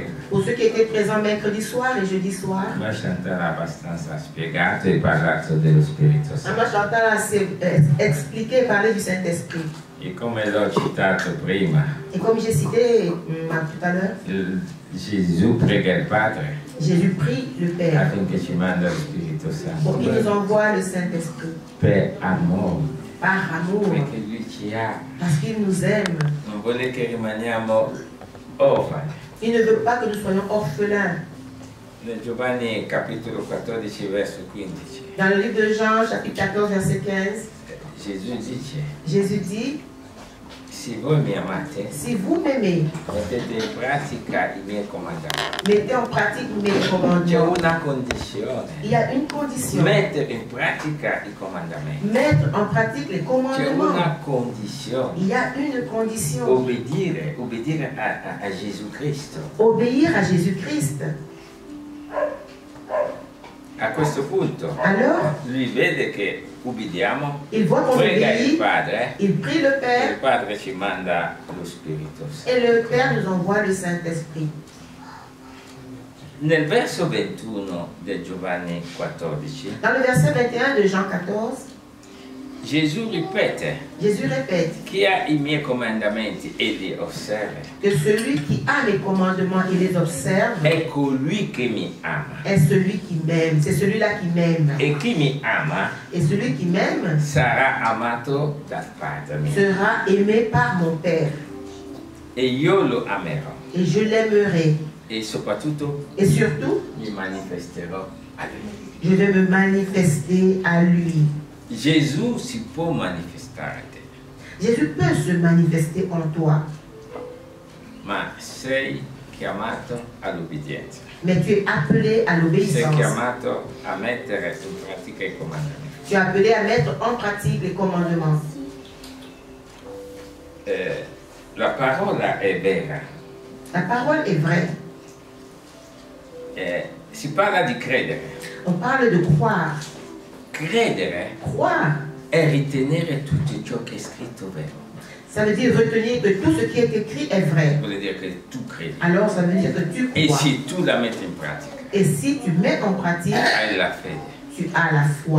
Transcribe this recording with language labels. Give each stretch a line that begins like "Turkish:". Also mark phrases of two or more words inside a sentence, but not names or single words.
French: Pour ceux qui étaient présents mercredi soir et jeudi soir,
Italian: ma Chantal ha abbastanza spiegato e parlato dello Spirito Santo.
French: Maman Chantal a expliqué et parlé du Saint-Esprit.
Italian: E come l'ho citato prima,
French: Et comme j'ai cité tout à l'heure,
Italian: Gesù prega il Padre
French: Jésus prie le Père
Italian: affinché ci manda lo Spirito
French: pour qu'il nous
Italian: Santo
French: envoie le Saint-Esprit
Italian: per amore,
French: par amour,
Italian: perché Lui ci ama,
French: parce qu'il nous aime.
Italian: non vuole che rimaniamo orfani.
French: Il ne veut pas que nous soyons orphelins.
Italian: Nel Giovanni capitolo 14 verso 15
French: Dans le livre de Jean, chapitre 14, verset 15,
Italian: Gesù dice:
French: Jésus dit,
Italian: se voi mi amate,
French: si vous m'aimez,
Italian: mettete in pratica i miei comandamenti.
French: mettez en pratique mes
Italian: C'è
French: commandements.
Italian: una condizione:
French: Il y a une condition.
Italian: mettere in pratica i comandamenti.
French: Mettre en pratique les
Italian: C'è
French: commandements.
Italian: una condizione:
French: Il y a une condition.
Italian: obbedire a Gesù Cristo.
French: Obéir à Jésus-Christ.
Italian: A questo punto
French: Alors,
Italian: lui vede che ubbidiamo,
French: il voit qu'on
Italian: prega il
French: obéit,
Italian: Padre,
French: il prie le
Italian: e il
French: Père,
Italian: Padre ci manda lo Spirito Santo.
French: et le Père nous envoie le Saint-Esprit.
Italian: Nel verso 21 del Giovanni 14,
French: Dans le verset 21 de Jean 14,
Italian: Gesù ripete:
French: Jésus répète
Italian: chi ha i miei comandamenti e li osserva
French: que celui qui a les commandements et les observe
Italian: è colui che mi ama,
French: est celui qui m'aime. C'est celui-là qui m'aime.
Italian: e chi mi ama
French: Et celui qui m'aime
Italian: sarà amato dal Padre mio,
French: sera aimé par mon Père.
Italian: e io lo amerò,
French: Et je l'aimerai.
Italian: e soprattutto
French: Et surtout,
Italian: mi manifesterò a lui.
French: je vais me manifester à lui.
Italian: Gesù si può manifestare a te,
French: Jésus peut se manifester en toi,
Italian: ma sei chiamato all'obbedienza,
French: mais tu es appelé à
Italian: sei
French: l'obéissance.
Italian: chiamato a mettere in pratica i comandamenti.
French: Tu es appelé à mettre en pratique les commandements.
Italian: La parola è vera.
French: La parole est vraie.
Italian: Si parla di credere.
French: On parle de croire.
Italian: Credere
French: Croire,
Italian: è ritenere tutto ciò che è scritto vero.
French: ça veut dire retenir que tout ce qui est écrit est vrai.
Italian: Vuol dire che tu credi.
French: Alors ça veut dire que tu
Italian: E
French: crois.
Italian: se tu la metti in pratica,
French: Et si tu mets en pratique,
Italian: hai la fede.
French: tu as la foi.